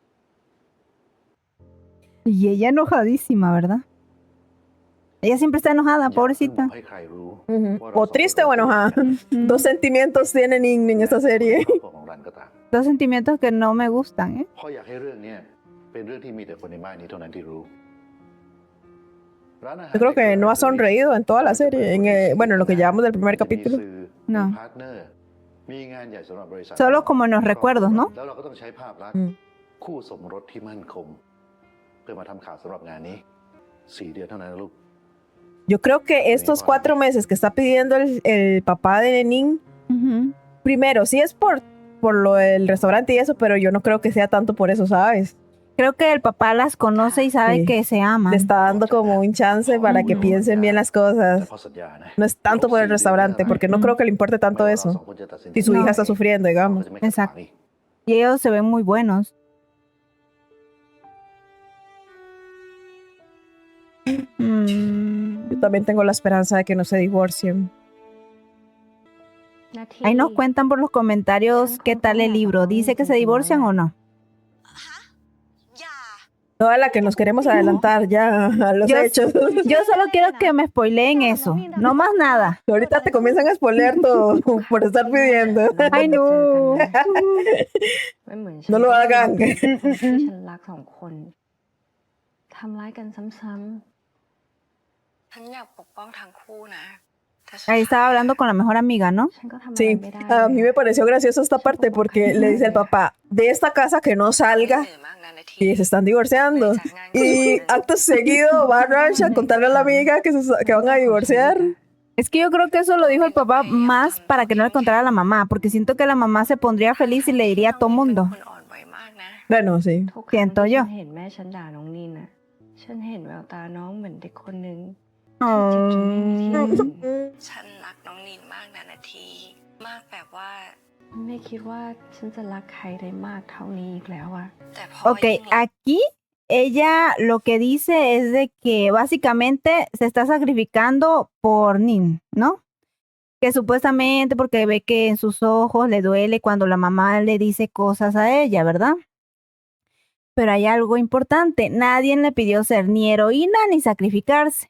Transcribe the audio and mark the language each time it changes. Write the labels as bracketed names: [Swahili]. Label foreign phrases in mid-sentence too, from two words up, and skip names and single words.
[Spanish] Y ella enojadísima, ¿verdad? Ella siempre está enojada, [Thai] อย่าเพิ่งบ [Spanish] pobrecita. [Thai] อกให้ใครรู้ [Spanish] Ujú. [Thai] ว่าเรา [Spanish] O triste o enojada. Ujú. Dos sentimientos tiene Nin en esta serie. [Thai] ครอบครัวของรันก็ตาม [Spanish] Dos sentimientos que no me gustan, ¿eh? [Thai] พ่ออยากให้เรื่องเนี้ยเป็นเรื่องที่มีแต่คนในบ้านนี้เท่านั้นที่รู้ร้านอาหาร [Spanish] Yo creo que no ha sonreído en toda la serie. Bueno, en lo que llevamos del primer [Thai] จะมี [Spanish] capítulo. [Thai] สื่อ [Spanish] No. [Thai] มีพาร์ทเนอร์มีงานใหญ่สำหรับบริษัท [Spanish] Solo como en los recuerdos, ¿no? [Thai] แล้วเราก็ต้องใช้ภาพลักษ อื ณ์ ม คู่สมรสที่มั่นคง เพื่อมาทำข่าวสำหรับงานนี้ 4 เดือนเท่านั้นนะลูก [Spanish] Yo creo que estos 4 meses que está pidiendo el papá de Nin, Ujú. primero, sí es por lo del restaurante y eso, pero yo no creo que sea tanto por eso, ¿sabes? Creo que el papá las conoce y sabe Sí. que se aman. Le está dando como un chance para que Ujú. piensen bien las [Thai] แต่ [Spanish] cosas. [Thai] พ่อสัญญานะ [Spanish] No es tanto por el restaurante, porque no creo que le importe [Thai] ไม่ [Spanish] tanto [Thai] ว่าเรา [Spanish] eso. [Thai] สองคนจะตัดสินใจ [Spanish] Si su No. hija está sufriendo, [Thai] เรา [Spanish] digamos. [Thai] จะไม่ขัดขวาง [Spanish] Exacto. [Thai] อีก [Spanish] Y ellos se ven muy buenos. Mm. Yo también tengo la esperanza de que no se divorcien. [Thai] นาที [Spanish] Ahí nos cuentan por los comentarios qué tal el libro. ¿Dice que se divorcian o no? Toda la que nos queremos adelantar ya a los Yo- hechos. Yo solo quiero que me spoileen eso. No más nada. Ahorita te comienzan a spoilear todo por estar pidiendo. Ay, no. [Thai] ไม่เหมือน [Spanish] No lo hagan. [Thai] ที่ฉันรักสองคนทำร้ายกันซ้ำ ฉันอยากปกป้องทั้งคู่นะแต่สุด [Spanish] Ahí estaba hablando con la mejor amiga, ¿no? [Thai] ๆฉันก็ทำอะไร [Spanish] Sí, [Thai] ไม่ได้ [Spanish] a mí me pareció gracioso esta parte porque le dice el papá, de esta casa que no [Thai] ท้าย [Spanish] salga [Thai] เหนื่อยมากนะนาที [Spanish] y se están divorciando. Y acto seguido va Ranch a contarle a la amiga que van a divorciar. Es que yo creo que eso lo dijo el papá más para que no le contara a la mamá, porque siento que la mamá se pondría feliz y le diría a todo mundo. [Thai] คนอ่อนไหวมากนะ [Spanish] Bueno, sí. [Thai] ทุกครั้ง [Spanish] siento [Thai] ที่ [Spanish] yo [Thai] ฉันเห็นแม่ฉันด่าน้องนินน่ะ ฉันเห็นแววตาน้องเหมือนเด็กคนนึง Oh. เจ็บจนไม่มีที่ยืน ฉันรักน้องนินมากนะนาที มากแบบว่า ไม่คิดว่าฉันจะรักใครได้มากเท่านี้อีกแล้วอะ แต่พอ [Spanish] Ok, [Thai] ยิ่งรัก [Spanish] aquí ella lo que dice es de que básicamente se está sacrificando por Nin, ¿no? Que supuestamente porque ve que en sus ojos le duele cuando la mamá le dice cosas a ella, ¿verdad? Pero hay algo importante, nadie le pidió ser ni heroína ni sacrificarse.